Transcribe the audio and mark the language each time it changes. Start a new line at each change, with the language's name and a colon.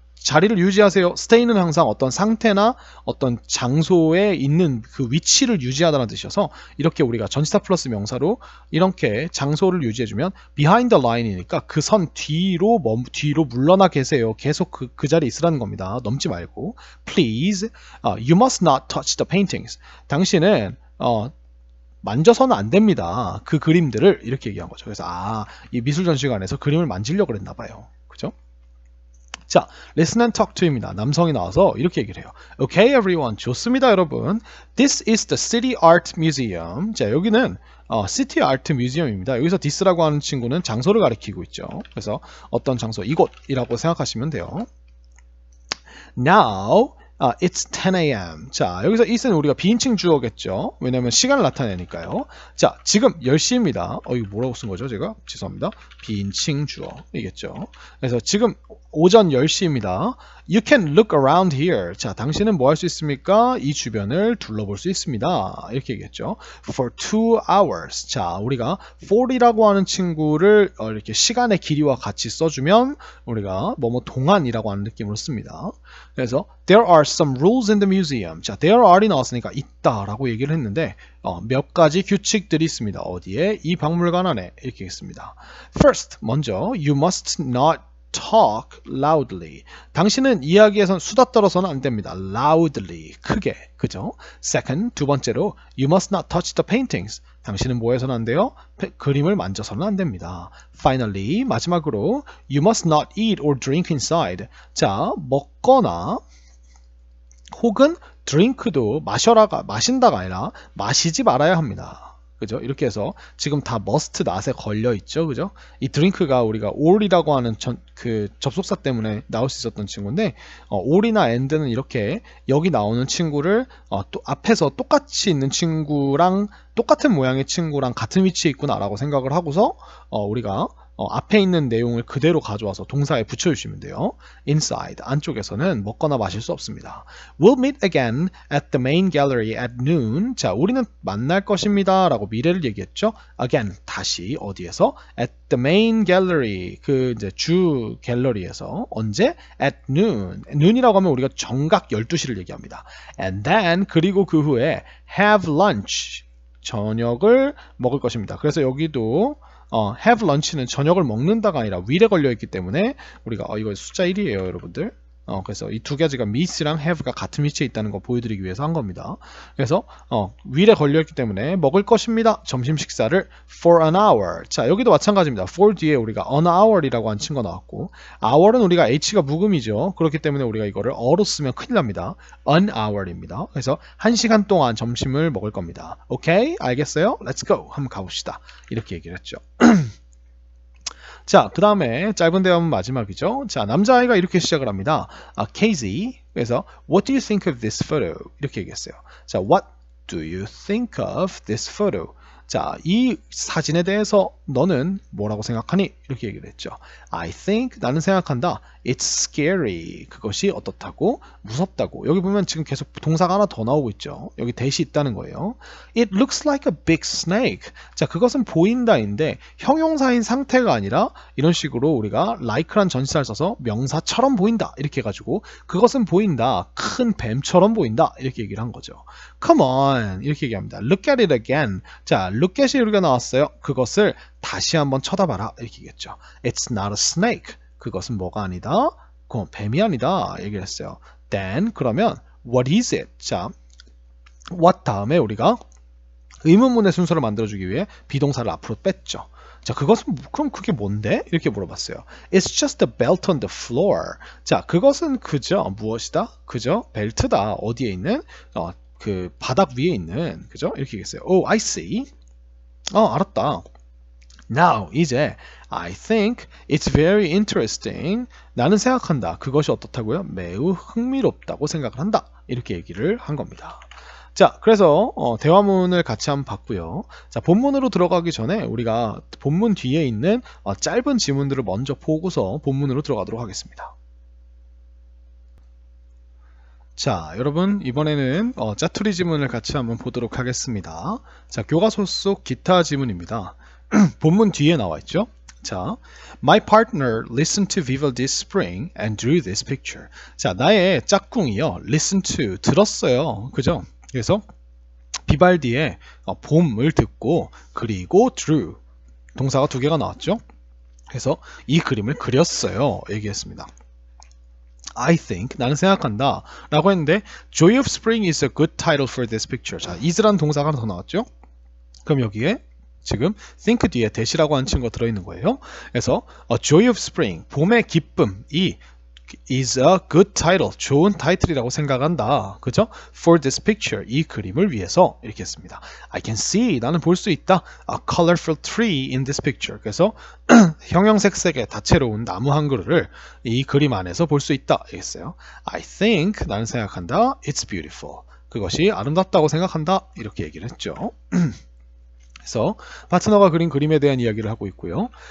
Korean: 자리를 유지하세요. stay는 항상 어떤 상태나 어떤 장소에 있는 그 위치를 유지하다는 뜻이어서 이렇게 우리가 전치사 플러스 명사로 이렇게 장소를 유지해주면
English: behind the line
Korean: 이니까 그 선 뒤로 물러나 계세요. 계속 그 자리에 있으라는 겁니다. 넘지 말고
English: please, you must not touch the paintings.
Korean: 당신은 만져서는 안 됩니다. 그 그림들을 이렇게 얘기한 거죠. 그래서 이 미술 전시관에서 그림을 만지려고 그랬나 봐요. 그죠? 자,
English: listen and talk to
Korean: 입니다. 남성이 나와서 이렇게 얘기를 해요.
English: Okay, everyone.
Korean: 좋습니다, 여러분.
English: This is the City Art Museum.
Korean: 자, 여기는 City Art Museum입니다. 여기서 this라고 하는 친구는 장소를 가리키고 있죠. 그래서 어떤 장소, 이곳이라고 생각하시면 돼요.
English: Now, it's 10 a.m.
Korean: 자, 여기서 it은 우리가 비인칭 주어겠죠. 왜냐면 시간을 나타내니까요. 자, 지금 10시입니다. 이거 뭐라고 쓴 거죠, 제가? 죄송합니다. 비인칭 주어이겠죠. 그래서 지금 오전 10시입니다.
English: You can look around here.
Korean: 자, 당신은 뭐 할 수 있습니까? 이 주변을 둘러볼 수 있습니다. 이렇게 얘기했죠.
English: For 2 hours.
Korean: 자, 우리가 for이라고 하는 친구를 이렇게 시간의 길이와 같이 써주면 우리가 뭐뭐 동안이라고 하는 느낌으로 씁니다.
English: 그래서 there are some rules in the museum.
Korean: 자, there are이 나왔으니까 있다라고 얘기를 했는데 몇 가지 규칙들이 있습니다. 어디에? 이 박물관 안에 이렇게 했습니다. First, 먼저
English: you must not talk loudly.
Korean: 당신은 이야기에선 수다 떨어서는 안 됩니다. loudly, 크게. 그죠?
English: Second,
Korean: 두 번째로
English: you must not touch the paintings.
Korean: 당신은 뭐 해서는 안 돼요? 그림을 만져서는 안 됩니다.
English: Finally,
Korean: 마지막으로
English: you must not eat or drink inside.
Korean: 자, 먹거나 혹은 drink도 마신다가 아니라 마시지 말아야 합니다. 그죠? 이렇게 해서 지금 다 must not에 걸려 있죠. 그죠? 이 drink가 우리가 all이라고 하는 그 접속사 때문에 나올 수 있었던 친구인데 all이나 and는 이렇게 여기 나오는 친구를 또 앞에서 똑같이 있는 친구랑 똑같은 모양의 친구랑 같은 위치에 있구나라고 생각을 하고서 우리가 앞에 있는 내용을 그대로 가져와서 동사에 붙여주시면 돼요. Inside, 안쪽에서는 먹거나 마실 수 없습니다.
English: We'll meet again at the main gallery at noon.
Korean: 자, 우리는 만날 것입니다. 라고 미래를 얘기했죠. Again, 다시 어디에서? At the main gallery, 그 이제 주 갤러리에서 언제?
English: At noon.
Korean: noon이라고 하면 우리가 정각 12시를 얘기합니다.
English: And then,
Korean: 그리고 그 후에
English: have lunch.
Korean: 저녁을 먹을 것입니다. 그래서 여기도 have lunch는 저녁을 먹는다가 아니라 will에 걸려있기 때문에 우리가 이거 숫자 1이에요 여러분들. 그래서 이 두 가지가 meet랑 have가 같은 위치에 있다는 거 보여드리기 위해서 한 겁니다. 그래서 will에 걸려있기 때문에 먹을 것입니다. 점심 식사를
English: for an hour.
Korean: 자, 여기도 마찬가지입니다. for 뒤에 우리가 an hour이라고 한 친구가 나왔고 hour은 우리가 h가 묵음이죠. 그렇기 때문에 우리가 이거를 어로 쓰면 큰일 납니다. an hour입니다. 그래서 1시간 동안 점심을 먹을 겁니다. 오케이? 알겠어요?
English: Let's go.
Korean: 한번 가봅시다. 이렇게 얘기를 했죠. 자, 그 다음에 짧은 대화문 마지막이죠. 자, 남자아이가 이렇게 시작을 합니다.
English: Casey, 그래서 What do you think of this photo?
Korean: 이렇게 얘기했어요.
English: 자, What do you think of this photo?
Korean: 자, 이 사진에 대해서 너는 뭐라고 생각하니? 이렇게 얘기를 했죠.
English: I think,
Korean: 나는 생각한다.
English: It's scary.
Korean: 그것이 어떻다고? 무섭다고. 여기 보면 지금 계속 동사가 하나 더 나오고 있죠. 여기 대시 있다는 거예요.
English: It looks like a big snake.
Korean: 자, 그것은 보인다인데 형용사인 상태가 아니라 이런 식으로 우리가 like란 전치사를 써서 명사처럼 보인다. 이렇게 해가지고 그것은 보인다. 큰 뱀처럼 보인다. 이렇게 얘기를 한 거죠.
English: Come on.
Korean: 이렇게 얘기합니다.
English: Look at it again.
Korean: 자, look at이 우리가 나왔어요. 그것을 다시 한번 쳐다봐라. 이렇게 얘기했죠.
English: It's not a snake.
Korean: 그것은 뭐가 아니다? 뱀이 아니다. 얘기를 했어요.
English: Then, 그러면 what is it?
Korean: 자, what 다음에 우리가 의문문의 순서를 만들어주기 위해 비동사를 앞으로 뺐죠. 자, 그것은 그럼 그게 뭔데? 이렇게 물어봤어요.
English: It's just a belt on the floor.
Korean: 자, 그것은 그저 무엇이다? 그저 벨트다. 어디에 있는? 그 바닥 위에 있는. 그죠? 이렇게 얘기했어요.
English: Oh, I see.
Korean: 알았다.
English: Now, 이제 I think it's very interesting.
Korean: 나는 생각한다. 그것이 어떻다고요? 매우 흥미롭다고 생각을 한다. 이렇게 얘기를 한 겁니다. 자, 그래서 대화문을 같이 한번 봤고요. 자, 본문으로 들어가기 전에 우리가 본문 뒤에 있는 짧은 지문들을 먼저 보고서 본문으로 들어가도록 하겠습니다. 자, 여러분 이번에는 짜투리 지문을 같이 한번 보도록 하겠습니다. 자, 교과서 속 기타 지문입니다. 본문 뒤에 나와 있죠.
English: 자, My partner listened to Vivaldi's Spring and drew this picture.
Korean: 자, 나의 짝꿍이요. Listen to, 들었어요. 그죠? 그래서 비발디의 봄을 듣고 그리고 drew, 동사가 두 개가 나왔죠. 그래서 이 그림을 그렸어요. 얘기했습니다.
English: I think,
Korean: 나는 생각한다 라고 했는데
English: Joy of Spring is a good title for this picture.
Korean: 자, is란 동사가 하나 더 나왔죠. 그럼 여기에 지금 think 뒤에 that이라고 하는 친구가 들어있는 거예요. 그래서 Joy of Spring, 봄의 기쁨이
English: is a good title,
Korean: 좋은 타이틀이라고 생각한다. 그죠?
English: For this picture,
Korean: 이 그림을 위해서 이렇게 했습니다.
English: I can see,
Korean: 나는 볼 수 있다.
English: A colorful tree in this picture.
Korean: 그래서 형형색색의 다채로운 나무 한 그루를 이 그림 안에서 볼 수 있다. 이랬어요.
English: I think,
Korean: 나는 생각한다.
English: It's beautiful.
Korean: 그것이 아름답다고 생각한다. 이렇게 얘기를 했죠. 그래서 파트너가 그린 그림에 대한 이야기를 하고 있고요.